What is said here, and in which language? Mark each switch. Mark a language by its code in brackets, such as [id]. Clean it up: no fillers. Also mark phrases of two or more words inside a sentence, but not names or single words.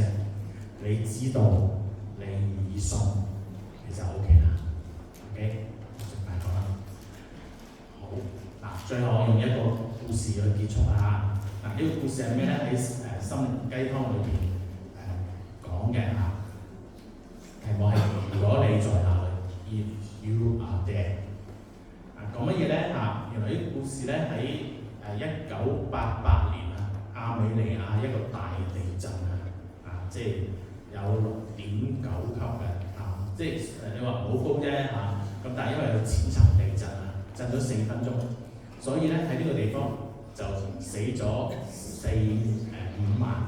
[yue] 你知道，你願意信，其實 OK 啦。OK， 大講啦。好最後我用一個故事去結束呢個故事係咩咧？喺心靈雞湯裏邊講嘅題目係如果你在哪裏 ， [en] If you are there。 [yue] 講乜嘢咧？原來呢個故事咧喺1988年亞美尼亞一個大地震即係有6.9級嘅即係你話唔好高啫咁但係因為有淺層地震震咗4分鐘，所以咧喺呢個地方就死咗5萬